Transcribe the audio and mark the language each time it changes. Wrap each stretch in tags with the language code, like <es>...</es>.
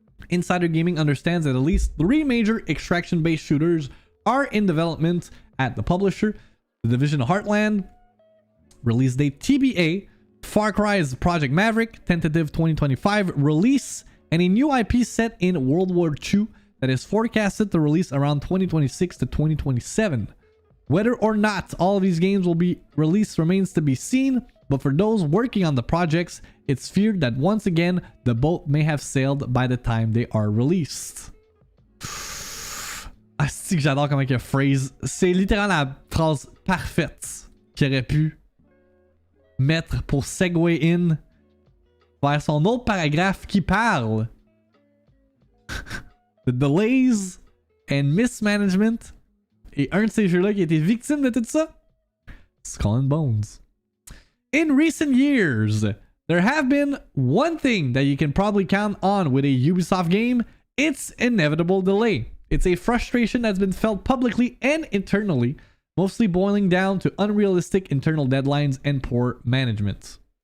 <en>Insider Gaming understands that at least 3 major extraction-based shooters are in development at the publisher: The Division Heartland, release date TBA, Far Cry's Project Maverick, tentative 2025 release, and a new IP set in World War II that is forecasted to release around 2026 to 2027. Whether or not all of these games will be released remains to be seen, but for those working on the projects, it's feared that once again, the boat may have sailed by the time they are released.</en> <fr>Ah, c'est que j'adore comment il y a phrase. C'est littéralement la phrase parfaite qu'il aurait pu mettre pour segue in vers son autre paragraphe qui parle de</fr> <en>delays and mismanagement.</en> <fr>Et un de ces jeux-là qui a été victime de tout ça, Skull and Bones.</fr> <en>In recent years, there have been one thing that you can probably count on with a Ubisoft game. It's inevitable delay. It's a frustration that's been felt publicly and internally, mostly boiling down to unrealistic internal deadlines and poor management.</en>